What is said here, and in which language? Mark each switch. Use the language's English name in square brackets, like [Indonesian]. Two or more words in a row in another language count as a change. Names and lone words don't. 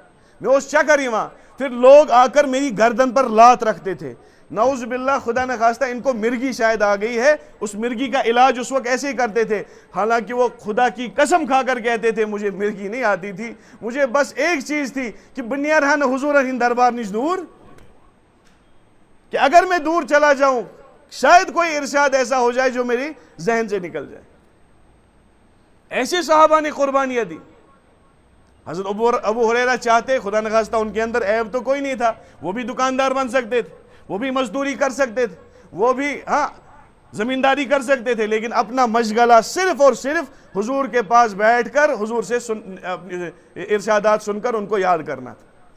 [Urdu] میں اس چکر ہی وہاں، پھر لوگ آ کر میری گردن پر لات رکھتے تھے. نعوذ باللہ، خدا نہ خواستہ ان کو مرگی شاید آ گئی ہے. اس مرگی کا علاج اس وقت ایسے ہی کرتے تھے، حالانکہ وہ خدا کی قسم کھا کر کہتے تھے مجھے مرگی نہیں آتی تھی، مجھے بس ایک چیز تھی کہ [Kashmiri] بنیار ہن حضور ہند دربار نش دور، [Urdu] کہ اگر میں دور چلا جاؤں شاید کوئی ارشاد ایسا ہو جائے جو میری ذہن سے نکل جائے. ایسے صحابہ نے قربانیاں دی. حضرت ابو ہریرہ چاہتے، خدا نخواستہ ان کے اندر عیب تو کوئی نہیں تھا، وہ بھی دکاندار بن سکتے تھے، وہ بھی مزدوری کر سکتے تھے، وہ بھی زمینداری کر سکتے تھے، لیکن اپنا مشغلہ صرف اور صرف حضور کے پاس بیٹھ کر حضور سے ارشادات سن کر ان کو یاد کرنا تھا.